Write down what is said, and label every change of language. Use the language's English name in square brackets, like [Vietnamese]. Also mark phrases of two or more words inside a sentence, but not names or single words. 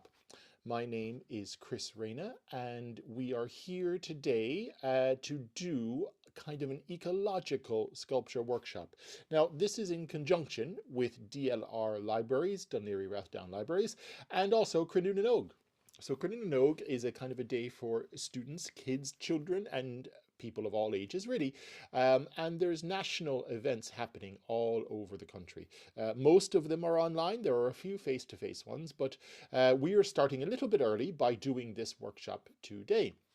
[English] My name is Chris Reyna and we are here today to do kind of an ecological sculpture workshop. Now this is in conjunction with DLR Libraries, Dún Laoghaire Rathdown Libraries, and also Cruinniú na nÓg. So Cruinniú na nÓg is a kind of a day for students, kids, children and people of all ages really, and there's national events happening all over the country. Most of them are online. There are a few face-to-face ones, but we are starting a little bit early by doing this workshop today.